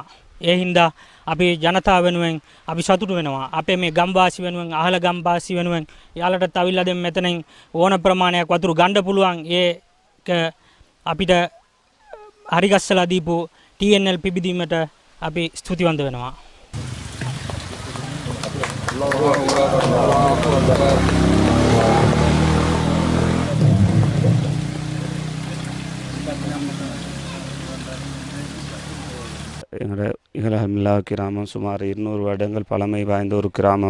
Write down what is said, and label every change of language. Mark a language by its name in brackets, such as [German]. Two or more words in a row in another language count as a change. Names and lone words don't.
[Sinhala] ඒ හින්දා අපි ජනතාව වෙනුවෙන් අපි සතුටු වෙනවා. අපේ මේ ගම්වාසී වෙනුවෙන් අහල ගම්වාසී වෙනුවෙන් යාලට තවිල්ලා දැන් මෙතනින් ඕන ප්‍රමාණයක් වතුරු ගන්න පුළුවන්. ඒක අපිට හරිගස්සලා දීපු TNL පිබිදීමට අපි ස්තුතිවන්ත වෙනවා. [Tamil] எங்களோட இகலஹமில்லா கிராமம் சுமார் 200 வருடங்கள் பழமை வாய்ந்த ஒரு கிராமம்.